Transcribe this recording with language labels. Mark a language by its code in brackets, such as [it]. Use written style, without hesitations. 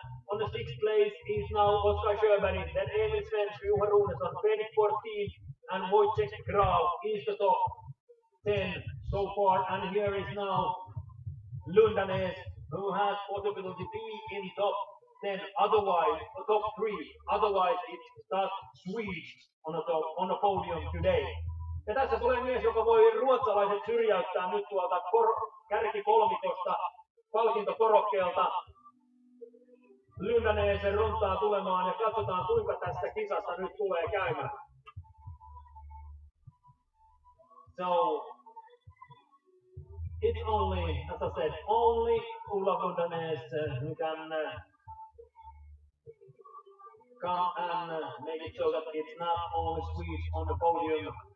[en] On the 6th place is now Oskar Sjöberg, then Emil Svensk, Juha Runesson, Fredrik 14, and Wojciech Graf is the top 10 so far. And here is now Lundanes, who has possibility to be in top 10, otherwise, top 3, otherwise it starts Swedish on the podium today. [fi] Ja tässä tulee mies, joka voi ruotsalaiset syrjäyttää nyt tuolta kärkikolmikosta palkintokorokkeelta. Lundanes runtaa tulemaan ja katsotaan kuinka tässä kisassa nyt tulee käymään. [en] So, it's only, as I said, only Ulla Lundanes who can come and make it so that it's not only Swedes on the podium.